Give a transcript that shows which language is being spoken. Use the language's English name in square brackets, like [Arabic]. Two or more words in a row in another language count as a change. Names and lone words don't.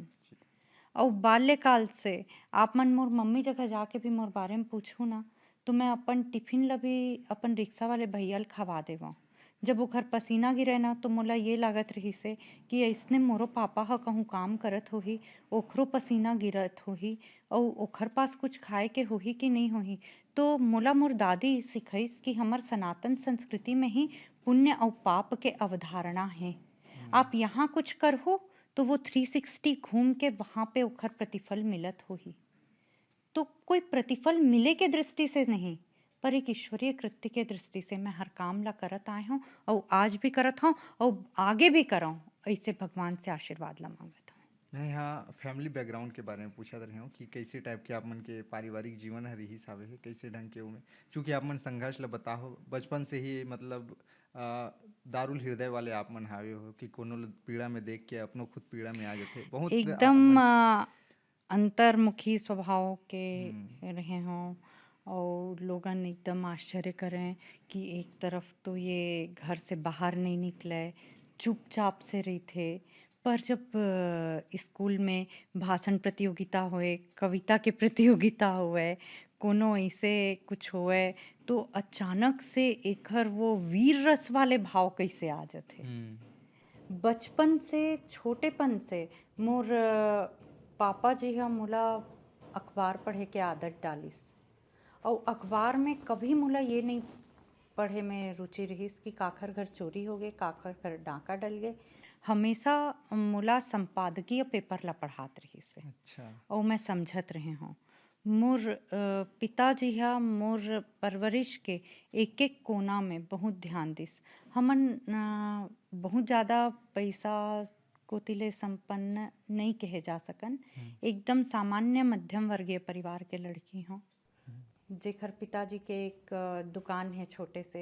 [Chhattisgarhi] और बाल्यकाल से आप मन मोर मम्मी जगह जाके भी मोर बारे में पूछू ना, तो मैं अपन टिफिन ला भी अपन रिक्शा वाले भैया ल खवा देवा। जब ओखर पसीना गिरे ना तो मोला ये लागत रही से कि ऐसने मोरो पापा ह कहूँ काम करत होही, ओखरो पसीना गिरत होही और ओखर पास कुछ खाए के होही कि नहीं होही। तो मोला मोर दादी सिखाइस कि हमर सनातन संस्कृति में ही पुण्य और पाप के अवधारणा है। आप यहाँ कुछ करहो तो वो 360 घूम के वहाँ पे ओखर प्रतिफल मिलत होही। तो कोई प्रतिफल मिले के दृष्टि से नहीं, पर एक ईश्वरीय कृत्य के दृष्टि से मैं हर काम ला करत आए हूँ और आज भी करत हूँ और आगे भी करऊँ। ऐसे भगवान से आशीर्वाद ला मांगत हूँ। मैं यहाँ [English] family background [Chhattisgarhi] के बारे में पूछत रहे हूँ कि कैसे टाइप के आप मन के पारिवारिक जीवन ह रिहिस हावे हे, कैसे ढंग के ओमे चूँकि आप मन संघर्ष ला बताहो बचपन से ही मतलब दारुल हृदय वाले आप मन हावे हो कि कोनो ल पीड़ा में देख के अपनो खुद पीड़ा में आ जाथे बहुत एकदम मन। अंतर्मुखी स्वभाव के हुँ, रहे हों और लोगन एकदम आश्चर्य करें कि एक तरफ तो ये घर से बाहर नहीं निकले, चुपचाप से रही थे। पर जब स्कूल में भाषण प्रतियोगिता होए, कविता के प्रतियोगिता होए, कोनो ऐसे कुछ होए तो अचानक से एकर वो वीर रस वाले भाव कैसे आ जाथे। हुँ, बचपन से छोटेपन से मोर पापा जी हा मोला अखबार पढ़े के आदत डालिस। और अखबार में कभी मोला ये नहीं पढ़े में रुचि रहिस कि काखर घर चोरी हो गए, काखर घर डाका डल गए। हमेशा मोला संपादकीय पेपर ला पढ़ात रहिस है अच्छा। और मैं समझत रहे हूँ। मोर पिताजी हा मोर परवरिश के एक एक कोना में बहुत ध्यान दिस। हमन बहुत ज़्यादा पैसा कोतिले संपन्न नहीं कहे जा सकन, हुँ, एकदम सामान्य मध्यम वर्गीय परिवार के लड़की हूँ हुँ, जेकर पिताजी के एक दुकान है छोटे से।